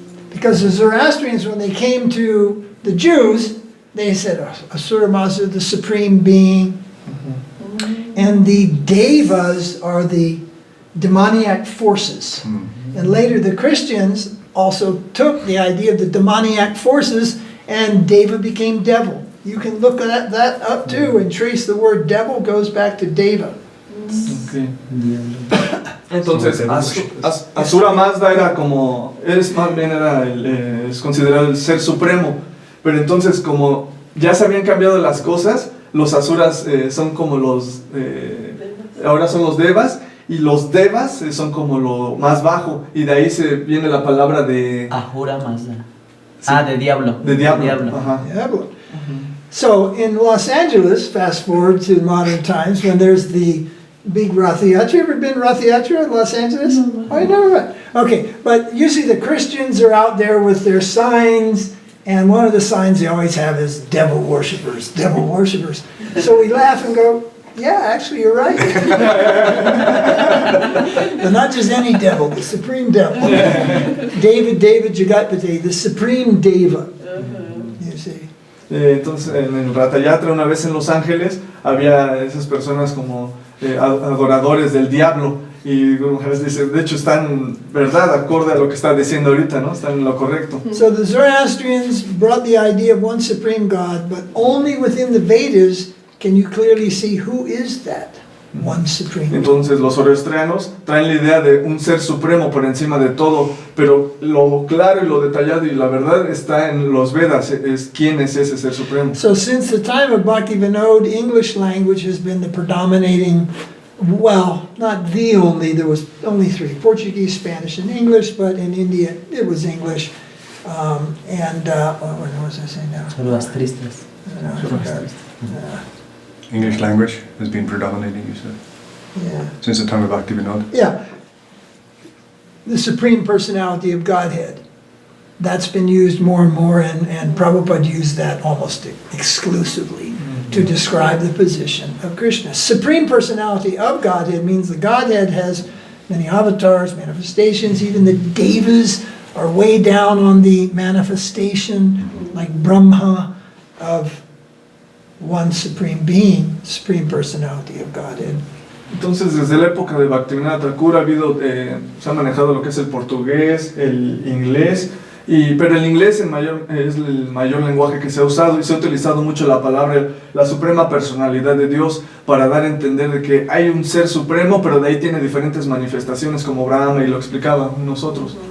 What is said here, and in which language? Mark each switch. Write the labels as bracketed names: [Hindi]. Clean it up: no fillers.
[English] Because the Zoroastrians, when they came to the Jews, they said Asura Mazda, the supreme being, and the Devas are the demoniac forces. And later the Christians also took the idea of the demoniac forces, and Deva became devil. You can look at that up too and trace the word devil goes back to Deva. Okay. [Spanish] Entonces, Asura Mazda era como, más bien era es considerado el ser supremo, pero entonces como ya se habían cambiado las cosas, los Asuras son como los, ahora son los Devas, y los Devas son como lo más bajo, y de ahí se viene la palabra de... Ahura Mazda. Sí. Ah, de diablo. De diablo. Ajá. Diablo. [English] So in Los Angeles, fast forward to modern times, when there's the big Rath Yatra. You ever been Rath Yatra in Los Angeles? No. Oh, you never been? Okay, but usually the Christians are out there with their signs, and one of the signs they always have is devil worshippers, devil worshippers. So we laugh and go, yeah, actually you're right. But not just any devil, the supreme devil. David Jagatpati, the supreme Deva. You see. [Spanish] Entonces, en el Rath Yatra, una vez en Los Ángeles, había esas personas como adoradores del diablo, y a veces dicen, de hecho están, verdad, acorde a lo que está diciendo ahorita, ¿no? Están en lo correcto. [English] So the Zoroastrians brought the idea of one supreme God, but only within the Vedas can you clearly see who is that one supreme God. [Spanish] Entonces los zoroastrianos traen la idea de un ser supremo por encima de todo, pero lo claro y lo detallado y la verdad está en los Vedas, es quién es ese ser supremo. [English] So since the time of Bhaktivinoda, English language has been the predominating, well, not the only, there was only three, Portuguese, Spanish, and English, but in India it was English. What was I saying now? [Spanish] Zoroastristas. [English] I forgot. English language has been predominating, you said, Yeah. since the time of Bhaktivinoda. Yeah. The Supreme Personality of Godhead. That's been used more and more, and Prabhupada used that almost exclusively to describe the position of Krishna. Supreme Personality of Godhead means the Godhead has many avatars, manifestations. Even the Devas are way down on the manifestation, like Brahma, of one supreme being, Supreme Personality of Godhead. [Spanish] Entonces desde la época de Bhaktivinoda Thakur ha habido, se ha manejado lo que es el portugués, el inglés, pero el inglés es el mayor lenguaje que se ha usado, y se ha utilizado mucho la palabra, la suprema personalidad de Dios, para dar a entender de que hay un ser supremo, pero de ahí tiene diferentes manifestaciones como Brahma, y lo explicaba nosotros.